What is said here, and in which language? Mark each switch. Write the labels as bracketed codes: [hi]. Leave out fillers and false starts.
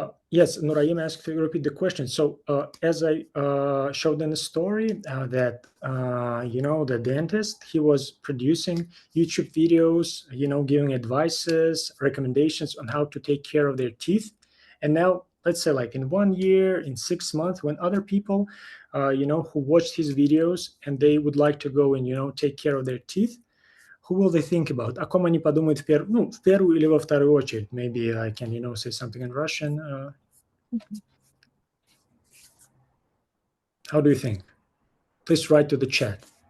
[en] Yes, Nuraim asked to repeat the question. So as I showed in the story that, the dentist, he was producing YouTube videos, giving advices, recommendations on how to take care of their teeth. And now, let's say like in 1 year, in 6 months, when other people, who watched his videos and they would like to go and, take care of their teeth, who will they think about? [ru] О ком они подумают в первую или во вторую очередь? [en] Maybe I can, say something in Russian. How do you think? Please write to the chat.